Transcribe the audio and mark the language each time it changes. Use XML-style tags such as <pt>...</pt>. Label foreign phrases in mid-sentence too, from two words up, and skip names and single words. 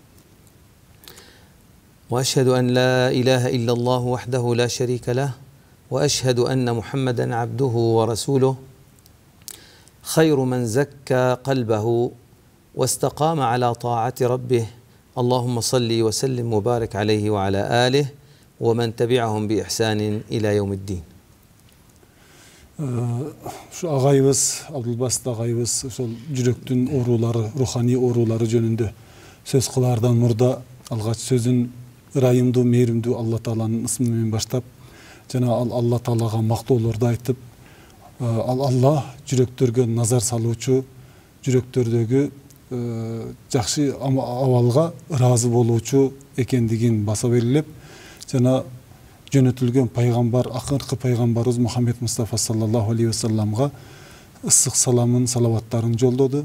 <ar>وأشهد أن لا إله إلا الله وحده لا شريك له، وأشهد أن محمدا عبده ورسوله خير من زكى قلبه واستقام على طاعة ربه. اللهم صل وسلم وبارك عليه وعلى آله ومن تبعهم بإحسان إلى يوم الدين.</ar> <ky>Şu ağayыбыз, Abdulbasit ağayыбыз ошол жүрөктүн оорулары, руханий оорулары жөнүндө сөз кылаардан мурда алгач сөзүн ырайымдуу, мээримдүү Алла Тааланын ысмы менен баштап, жана Алла Таалага мактоолорду айтып, Алла жүрөктөргө назар салуучу, жүрөктөрдөгү жакшы абалга ыраазы болуучу экендигин баса белгилеп, жана жөнөтүлгөн пайгамбар, акыркы пайгамбарыбыз Мухаммед Мустафа</ky> <ar>صلى الله عليه وسلم</ar> <ky>ысык саламын, салаваттарын жолдоду.</ky>